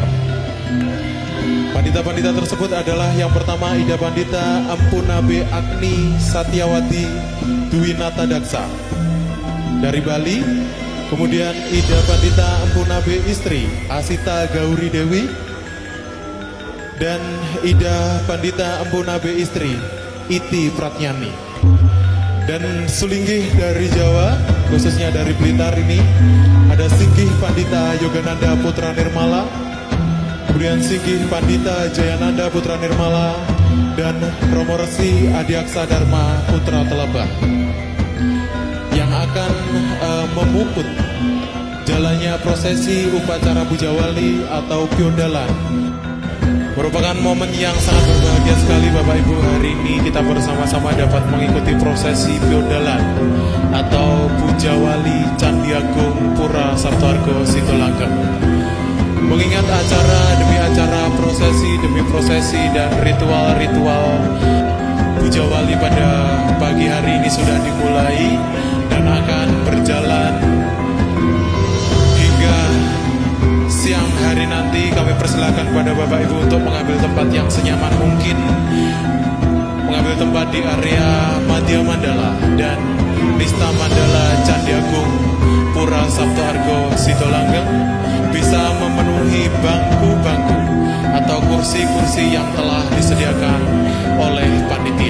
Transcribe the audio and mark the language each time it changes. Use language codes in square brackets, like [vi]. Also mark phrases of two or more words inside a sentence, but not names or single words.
[id] Pandita-pandita tersebut adalah yang pertama Ida Pandita Ampunabe Agni Satyawati Dwinata Daksa dari Bali. Kemudian Ida Pandita Ampunabe Istri Asita Gauri Dewi, dan Ida Pandita Ampunabe Istri Iti Pratnyani. Dan Sulinggih dari Jawa, khususnya dari Blitar ini, ada Singgih Pandita Yogananda Putra Nirmala, kemudian Singgih Pandita Jayananda Putra Nirmala, dan Romo Resi Adiaksa Dharma Putra Telabah, yang akan memuput jalannya prosesi upacara Pujawali atau Piodalan. Merupakan momen yang sangat berbahagia sekali Bapak Ibu. Hari ini kita bersama-sama dapat mengikuti prosesi Piodalan atau Pujawali Candi Agung Pura Sabto Argo Sidolanggeng. Mengingat acara demi acara, prosesi demi prosesi, dan ritual-ritual Pujawali pada pagi hari ini sudah dimulai dan akan berjalan hingga siang hari nanti. Kami persilakan kepada Bapak Ibu untuk mengambil tempat yang senyaman mungkin, mengambil tempat di area Madya Mandala dan Nista Mandala Candi Agung Pura Sabto Argo Sidolanggeng, bisa memenuhi bangku-bangku atau kursi-kursi yang telah disediakan oleh panitia.